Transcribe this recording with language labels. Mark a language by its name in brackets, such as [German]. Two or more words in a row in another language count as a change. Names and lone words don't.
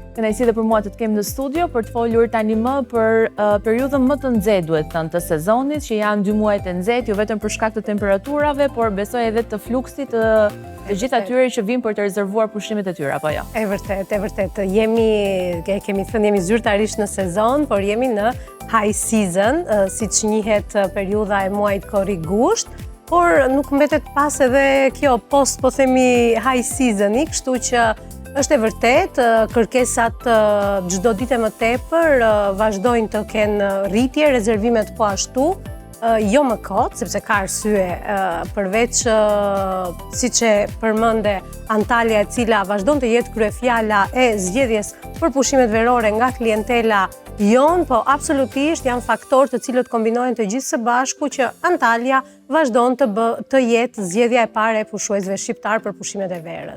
[Albanian] Kënaqësi edhe për mua të kem në studio për të folur tani më për periudhën më të nxehtë, duhet thënë, të sezonit, që janë 2 muajt e nxehtë, jo vetëm për shkak të temperaturave, por besoj edhe të fluksit të gjithë atyre që vinë për të rezervuar pushimet e tyre, apo jo? E vërtet. Kemi thënë jemi zyrtarisht në sezon, por jemi në [English] high season, [Albanian] siç njihet periudha e muajit korrigusht, por nuk mbetet pas edhe kjo post, po themi, [English] high season- [Albanian] i, kështu që është e vërtet, kërkesat çdo ditë më tepër vazhdojnë të kenë rritje, rezervimet po ashtu. Jo më kot, sepse ka arsye, përveç siç e përmende Antalya, e cila vazhdon të jetë kryefjala e zgjedhjes për pushimet verore nga klientela jon, po absolutisht janë faktorë të cilët kombinohen të gjithë së bashku që Antalya vazhdon të jetë zgjedhja e parë e pushuesve shqiptar për pushimet e verës.